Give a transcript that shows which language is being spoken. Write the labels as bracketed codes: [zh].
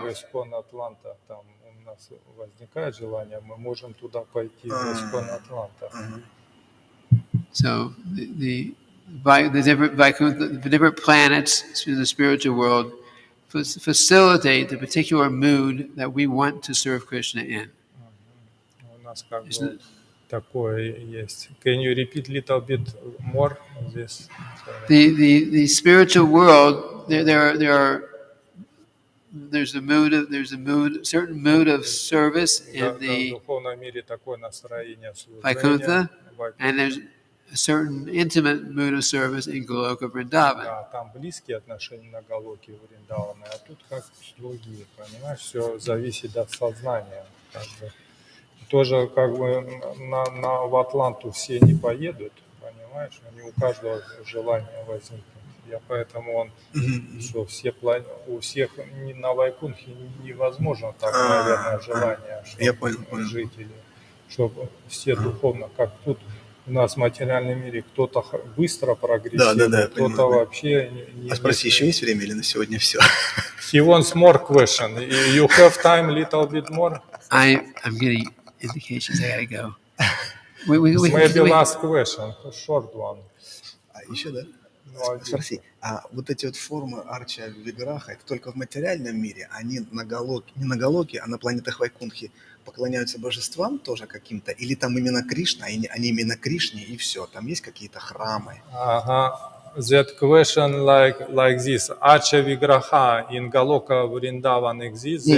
[ru] в Искон Атланта, там у нас возникает желание, мы можем туда пойти, в Искон Атланта. [en] So the different Vaikuntha, the different planets in the spiritual world facilitate the particular mood that we want to serve Krishna in. [ru] У нас как бы такое есть. [en] Can you repeat little bit more this? The spiritual world, there's a certain mood of service in the [ru] В духовном мире такое настроение [en] Vaikuntha, [ru] служения. [en] and there's a certain intimate mood of service in Goloka Vrindavan. [ru] Да, там близкие отношения на Галоке Вриндавана, а тут как другие, понимаешь, все зависит от сознания. Как бы. Тоже как бы в Атланту все не поедут, понимаешь, не у каждого желание возникнет. Я поэтому он, что у всех на Вайкунхе невозможно так, наверное, желание, чтобы жители, чтобы все духовно, как тут у нас в материальном мире кто-то быстро прогрессирует, кто-то вообще не... А спроси, еще есть время или на сегодня все? [en] He wants more question. You have time little bit more? I'm getting indications I gotta go. Maybe last question, short one. [ru] Еще, да? Спроси, а вот эти вот формы Арча Виграха, это только в материальном мире, они не на Галоке, а на планетах Вайкунхи поклоняются божествам тоже каким-то, или там именно Кришна, они именно Кришне и все, там есть какие-то храмы? [en] That question like this, Archa Vigraha in Galoka Vrindavan exists?